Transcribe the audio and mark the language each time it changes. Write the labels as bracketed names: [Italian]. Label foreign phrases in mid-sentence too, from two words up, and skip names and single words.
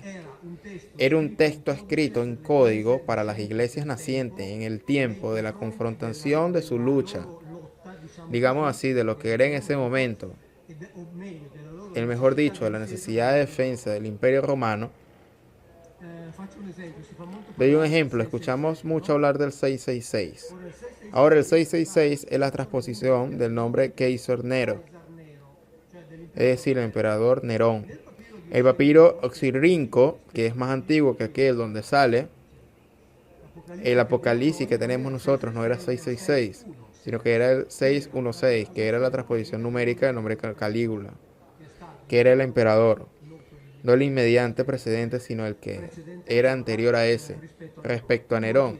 [Spanish] Era un texto escrito en código para las iglesias nacientes en el tiempo de la confrontación de su lucha, digamos así, de lo que era en ese momento, el mejor dicho, de la necesidad de defensa del Imperio Romano, [Italian] Faccio un esempio, si fa molto [Spanish] Doy un [Italian] parlare [Spanish] ejemplo, [Italian] del [Spanish] escuchamos 666, mucho hablar del 666. [Italian] ora il 666 [Spanish] Ahora el 666 es la transposición del nombre Kaiser Nero, [Italian] Caesar Nero, cioè [Spanish] es [Italian] dell'imperatore. [Spanish] decir, el emperador Nerón. [Italian] Nel papiro di [Spanish] El papiro oxirrinco, que es más antiguo que aquel donde sale el Apocalipsis que tenemos nosotros, no era 666, sino que era el 616, que era la transposición numérica del nombre Calígula, que era el emperador, no el inmediante precedente, sino el que era anterior a ese, respecto a Nerón.